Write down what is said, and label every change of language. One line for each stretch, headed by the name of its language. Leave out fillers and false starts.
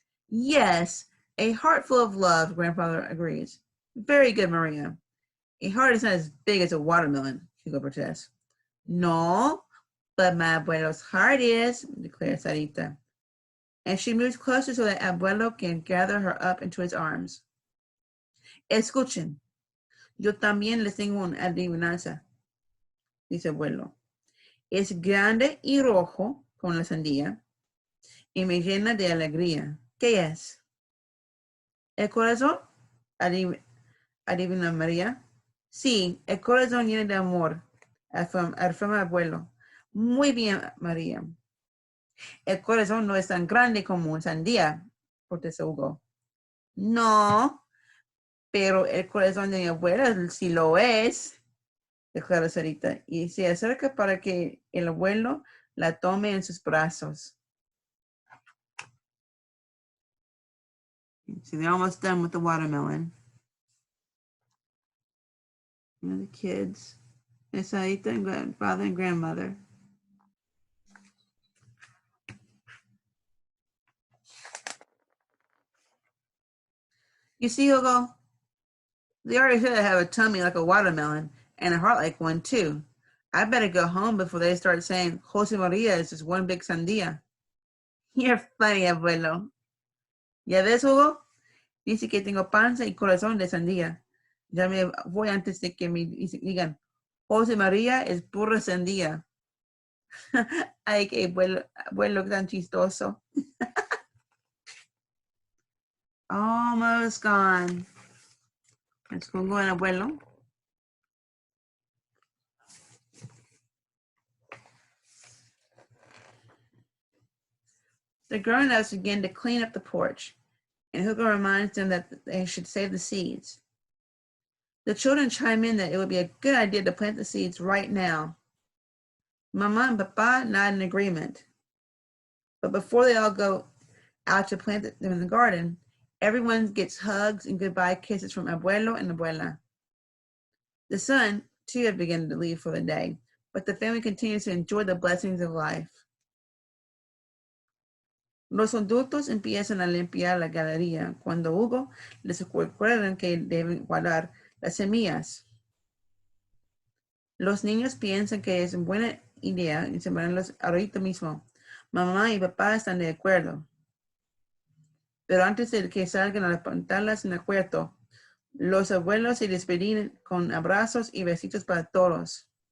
English: Yes, a heart full of love, grandfather agrees. Very good, Maria. A heart is not as big as a watermelon, Hugo protests. No, but my abuelo's heart is, declares Sarita. And she moves closer so that abuelo can gather her up into his arms.
Spanish: Escuchen, yo también les tengo una adivinanza, dice abuelo. Es grande y rojo como la sandía y me llena de alegría. ¿Qué es? ¿El corazón? Adivina María. Sí, el corazón lleno de amor, afirma abuelo. Muy bien, María. El corazón no es tan grande como una sandía, protestó Hugo. No, pero el corazón de mi abuela sí lo es, declaró Sarita, y se acerca para que el abuelo la tome en sus brazos.
English: So they're almost done with the watermelon. And the kids, and Sarita and grandfather and grandmother. You see, Hugo, they already said I have a tummy like a watermelon and a heart like one too. I better go home before they start saying Jose Maria is just one big sandía. You're funny, abuelo.
Spanish: ¿Ya ves, Hugo? Dice que tengo panza y corazón de sandía. Ya me voy antes de que me digan Jose María es pura sandía. Ay, qué abuelo tan chistoso.
English: Almost gone. Let's go en abuelo. The grown-ups begin to clean up the porch, and Hugo reminds them that they should save the seeds. The children chime in that it would be a good idea to plant the seeds right now. Mama and Papa nod in agreement. But before they all go out to plant them in the garden, everyone gets hugs and goodbye kisses from Abuelo and Abuela. The sun, too, had begun to leave for the day, but the family continues to enjoy the blessings of life.
Spanish: Los adultos empiezan a limpiar la galería cuando Hugo les recuerda que deben guardar las semillas. Los niños piensan que es una buena idea sembrarlos ahorita mismo. Mamá y papá están de acuerdo. Pero antes de que salgan a plantarlas en el huerto, los abuelos se despiden con abrazos y besitos para todos.